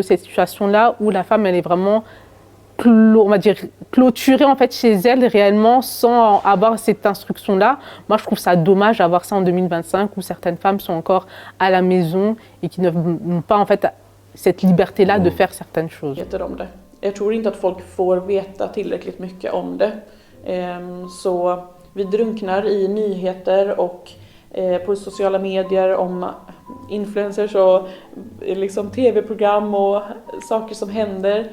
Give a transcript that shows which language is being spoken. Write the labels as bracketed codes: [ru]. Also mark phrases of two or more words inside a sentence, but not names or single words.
[fr] cette situation-là où la femme elle est vraiment on va dire clôturée en fait chez elle réellement sans avoir cette instruction-là. Moi je trouve ça dommage d'avoir ça en 2025 où certaines femmes sont encore à la maison et qui n'ont pas en fait cette liberté-là de faire certaines choses. [sv] Jag tror inte att folk får veta tillräckligt mycket om det. Så vi drunknar i nyheter och på sociala medier om influencers och liksom tv-program och saker som händer.